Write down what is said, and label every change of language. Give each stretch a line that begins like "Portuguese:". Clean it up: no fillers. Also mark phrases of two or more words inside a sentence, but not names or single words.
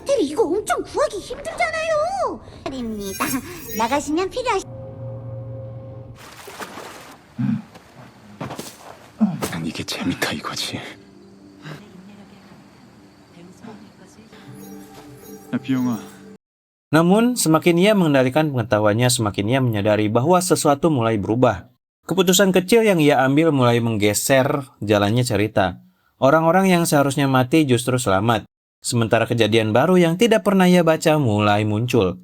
Korean: 대리 이거 엄청 구하기 힘들잖아요. 입니다. 나가시면 필요하시. 난 이게 재밌다 이거지. 야 비영아.
Indonesian: Namun, semakin ia mengendalikan pengetahuannya, semakin ia menyadari bahwa sesuatu mulai berubah. Keputusan kecil yang ia ambil mulai menggeser jalannya cerita. Orang-orang yang seharusnya mati justru selamat. Sementara kejadian baru yang tidak pernah ia baca mulai muncul.